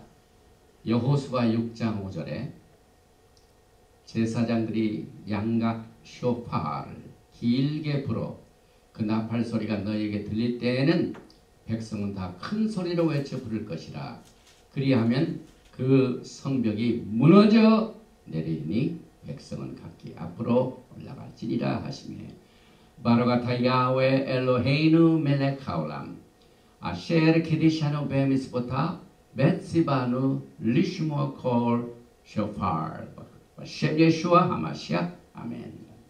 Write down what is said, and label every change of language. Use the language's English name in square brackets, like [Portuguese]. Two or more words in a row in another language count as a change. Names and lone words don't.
[Korean] 여호수아 6장 5절에 제사장들이 양각 쇼파를 길게 불어 그 나팔 소리가 너희에게 들릴 때에는 백성은 다 큰 소리로 외쳐 부를 것이라. 그리하면 그 성벽이 무너져 내리니 백성은 각기 앞으로 올라갈지니라 하시매 [Hebrew] ברוך אתה יהוה אלהינו מלך העולם אשר קדשנו במצותיו וצונו לשמוע קול שופר בשם ישוע המשיח אמן.